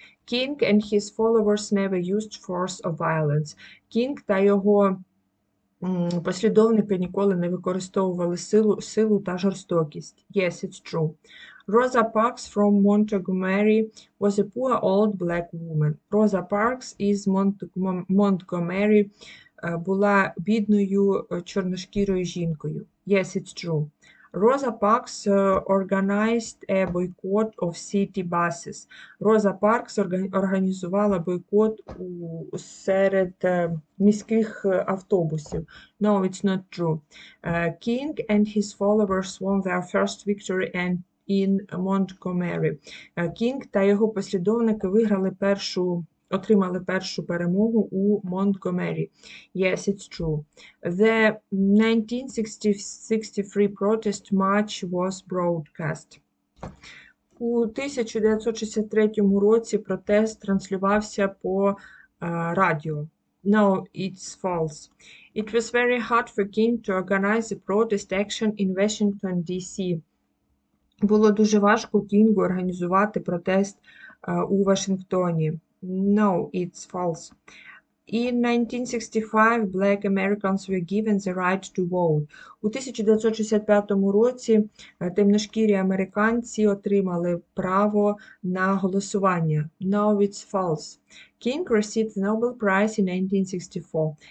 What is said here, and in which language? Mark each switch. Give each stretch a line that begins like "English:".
English: King and his followers never used force or violence.
Ukrainian: King та його послідовники ніколи не використовували силу та жорстокість. Yes, it's true.
English: Rosa Parks from Montgomery was a poor old black woman.
Ukrainian: Rosa Parks із Montgomery була бідною чорношкірою жінкою. Yes, it's true.
English: Rosa Parks organized a boycott of city buses.
Ukrainian: Rosa Parks організувала бойкот серед міських автобусів. No, it's not true.
English: King and his followers won their first victory in Montgomery.
Ukrainian: King та його послідовники отримали першу перемогу у Монтгомері. Yes, it's true.
English: The 1963 protest march was broadcast.
Ukrainian: У 1963 році протест транслювався по радіо. No, it's false.
English: It was very hard for King to organize a protest action in Washington, D.C.
Ukrainian: Було дуже важко Кінгу організувати протест у Вашингтоні. No, it's false.
English: In 1965, Black Americans were given the right to vote.
Ukrainian: У 1965 році темношкірі американці отримали право на голосування. No, it's false.
English: King received the Nobel Prize in 1964.